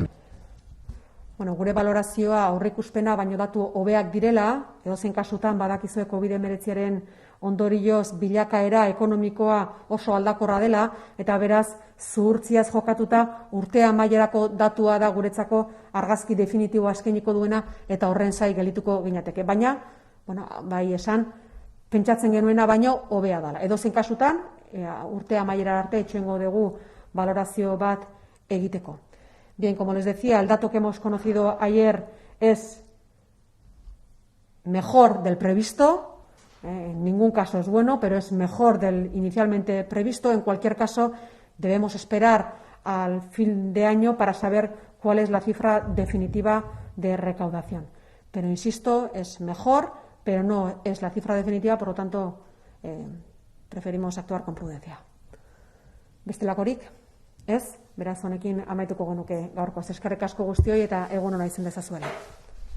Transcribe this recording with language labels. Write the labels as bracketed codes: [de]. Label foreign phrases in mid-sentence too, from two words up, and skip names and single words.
[eu] Bueno, gure balorazioa aurreikuspena baino datu hobeak direla, edozein kasutan badakizue COVID-19aren ondorioz bilakaera ekonomikoa oso aldakorra dela, eta beraz zuhurtziaz jokatuta urte amaierako datua da guretzako argazki definitiboa eskainiko duena eta horren zai gelituko ginateke. Baina, bai esan, pentsatzen genuena baino hobea dela. Edozein kasutan, urte amaiera arte etxengo dugu balorazio bat egiteko. [es] Bien, como les decía, el dato que hemos conocido ayer es mejor del previsto. En ningún caso es bueno, pero es mejor del inicialmente previsto. En cualquier caso, debemos esperar al fin de año para saber cuál es la cifra definitiva de recaudación. Pero, insisto, es mejor, pero no es la cifra definitiva, por lo tanto, preferimos actuar con prudencia. [eu] Bestelakorik, ez? Beraz, honekin amaituko genuke gaurkoz. Eskerrik asko guztioi eta egun ona izan dezazuela.